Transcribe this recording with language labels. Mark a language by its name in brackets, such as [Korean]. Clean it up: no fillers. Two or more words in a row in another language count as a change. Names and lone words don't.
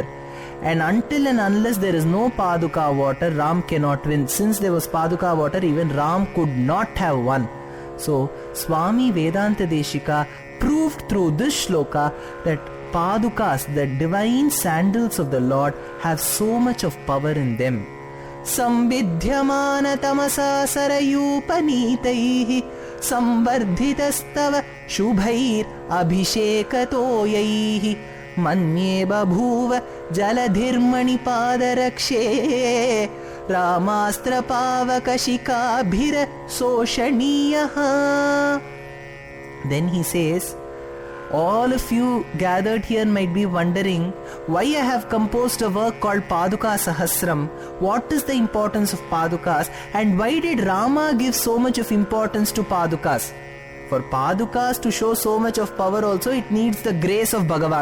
[English] And until and unless there is no Paduka water, Ram cannot win. Since there was Paduka water, even Ram could not have won. So Swami Vedanta Deshika proved through this shloka that Padukas, the divine sandals of the Lord, have so much of power in them. [Sanskrit] सम्बिध्यमान तमसा सरयूपनीतैः संवर्धितस्तव शुभैर् अभिषेकतोयैः मन्ये बभूव जलधिर्मणि पादरक्षे रामास्त्र पावकशिखाभिर शोषणीयः. [English] Then he says, all of you gathered here might be wondering why I have composed a work called Paduka Sahasram. What is the importance of Padukas, and why did Rama give so much of importance to Padukas? For Padukas to show so much of power also, it needs the grace of Bhagavan.